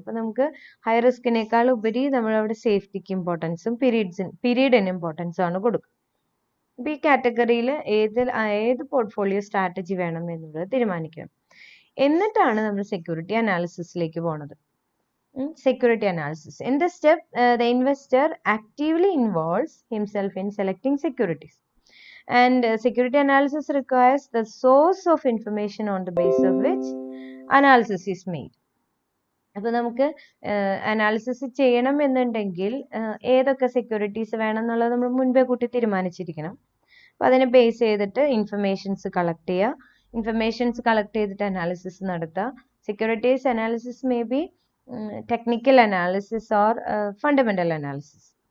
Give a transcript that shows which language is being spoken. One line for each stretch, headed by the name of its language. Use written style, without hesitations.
Malayalam: അപ്പോൾ നമുക്ക് ഹൈ റിസ്കിനേക്കാൾ ഉപരി നമ്മളവിടെ സേഫ്റ്റിക്ക് ഇമ്പോർട്ടൻസും പീരീഡിന് ഇമ്പോർട്ടൻസും ആണ് കൊടുക്കുക. അപ്പോൾ ഈ കാറ്റഗറിയിൽ ഏത് പോർട്ട്ഫോളിയോ സ്ട്രാറ്റജി വേണം എന്നുള്ളത് തീരുമാനിക്കണം. എന്നിട്ടാണ് നമ്മൾ സെക്യൂരിറ്റി അനാലിസിസിലേക്ക് പോണത്.
English: Security analysis. In this step, the investor actively involves himself in selecting securities. And security analysis requires the source of information on the basis of which analysis is made.
Malayalam: അപ്പോൾ നമുക്ക് analysis ചെയ്യണം എന്നുണ്ടെങ്കിൽ ഏതൊക്കെ securities വേണം എന്നുള്ളത് നമ്മൾ മുൻപേ കൂട്ടി തീരുമാനിച്ചിരിക്കണം. അപ്പോൾ അതിനെ ബേസ് ചെയ്തിട്ട് ഇൻഫർമേഷൻസ് കളക്ട് ചെയ്യുക. ഇൻഫർമേഷൻസ് കളക്ട് ചെയ്തിട്ട് അനാലിസിസ് നടത്തുക.
English: Securities analysis may be technical analysis or fundamental analysis.